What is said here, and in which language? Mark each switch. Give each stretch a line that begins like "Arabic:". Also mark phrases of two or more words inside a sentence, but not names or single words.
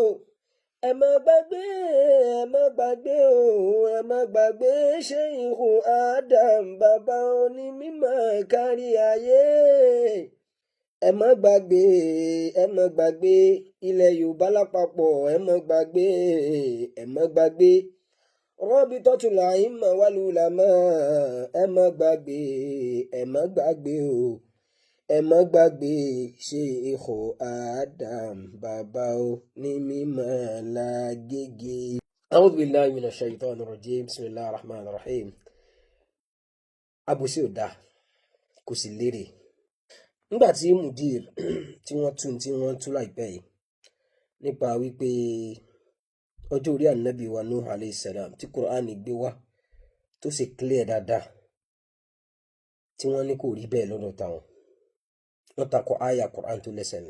Yoruba: Ema Gbagbe, Ema Gbagbe o. Ema Gbagbe Sheikh Adam Baba Oni Mimo kárí ayé. Ema Gbagbe, Ema Gbagbe ilẹ̀ Yorùbá lápapọ̀. Ema Gbagbe, Ema Gbagbe Rabitatul A'imma wal Ulama. Ema Gbagbe, Ema Gbagbe o. Ema Gbagbe Sheikh Adam Baba Oni Mimo Lagege.
Arabic: أعوذ بالله من الشيطان الرجيم. بسم الله الرحمن الرحيم.
Yoruba: Àbòsí ò dáa, kò sì lérè. Nígbà tí mudir tí wọ́n tú láìpẹ́ yìí nípa wípé ọjọ́ orí ànábì wa Nuh
Arabic: عليه السلام
Yoruba: tí Qur'ani gbé wá tó sì clear dáadáa, tí wọ́n ní kò rí bẹ́ẹ̀ lọ́dọ̀ táwọn, wọ́n takò àyà Qur'an tó lẹ́sẹ̀lẹ̀.